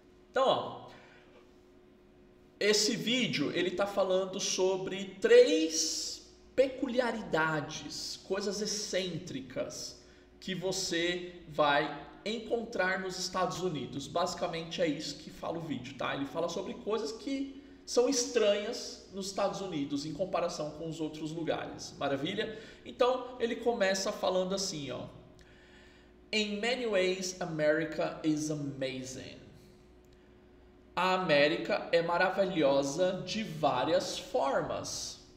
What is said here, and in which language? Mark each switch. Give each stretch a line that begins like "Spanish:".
Portuguese: Então, ó, esse vídeo ele está falando sobre 3 peculiaridades, coisas excêntricas que você vai encontrar nos Estados Unidos. Basicamente é isso que fala o vídeo, tá? Ele fala sobre coisas que são estranhas nos Estados Unidos em comparação com os outros lugares. Maravilha? Então, ele começa falando assim, ó.
English: In many ways, America is amazing.
Portuguese: A América é maravilhosa de várias formas.